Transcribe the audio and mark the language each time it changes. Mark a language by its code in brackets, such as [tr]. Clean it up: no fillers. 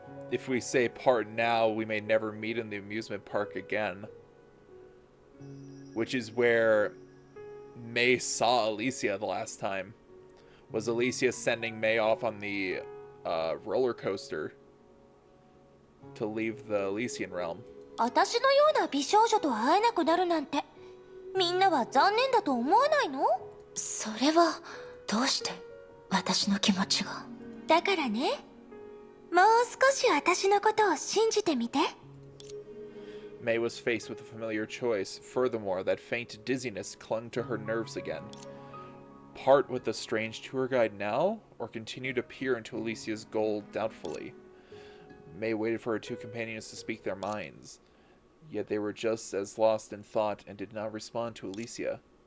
[en] If we say part now, we may never meet in the amusement park again. Which is where May saw Alicia the last time. Was Alicia sending May off on the roller coaster to leave the Elysian realm? [ja] 私のような美少女と会えなくなるなんて、みんなは残念だと思わないの？それはどうして私の気持ちが。だからね、もう少し私のことを信じてみて。 [en] May was faced with a familiar choice. Furthermore, that faint dizziness clung to her nerves again. Part with the strange tour guide now, or continue to peer into Alicia's goal doubtfully? May waited for her two companions to speak their minds. Yet they were just as lost in thought and did not respond to Alicia.